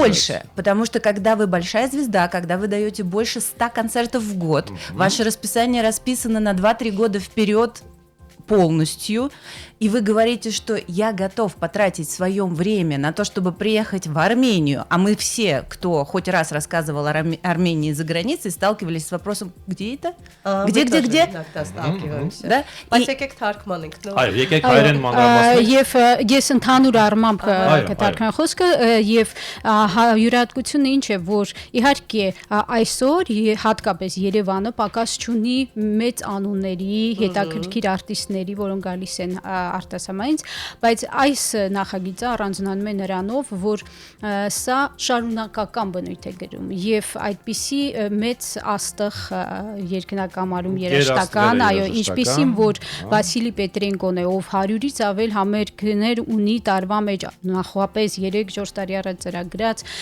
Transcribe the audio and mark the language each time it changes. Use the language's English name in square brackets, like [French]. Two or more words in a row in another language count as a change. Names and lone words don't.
[Russian] больше, потому что когда вы большая звезда, когда вы даете больше 100 концертов в год, ваше расписание расписано на 2-3 года вперед полностью, и вы говорите, что я готов потратить свое время на то, чтобы приехать в Армению, а мы все, кто хоть раз рассказывал о Армении за границей, сталкивались с вопросом, где это? Где? Да? [Armenian] Բայց [Russian] И- [Armenian] եկեք թարգմանենք նոր։ Այո, եկեք հայերեն մանրամասներ։ Եվ ես ընդհանուր առմամբ Այո, կտարկնեմ խոսքը եւ յուրահատկությունը ինչ է, որ իհարկե այսօր հատկապես Երևանը պակաս չունի մեծ անունների, հետաքրքիր արտիստների, որոնք գալիս են արտասահմանից, բայց այս նախագիծը առանձնանում է նրանով, որ սա շարունակական բնույթ է գրում եւ այդպիսի մեծ աստղ երկնակամարում երաշտական, այո, ինչպիսին որ Վասիլի Պետրենկոն է, ով 100-ից ավել համերգներ ունի տարվա մեջ, նախապես 3-4 տարի առաջ ծրագրած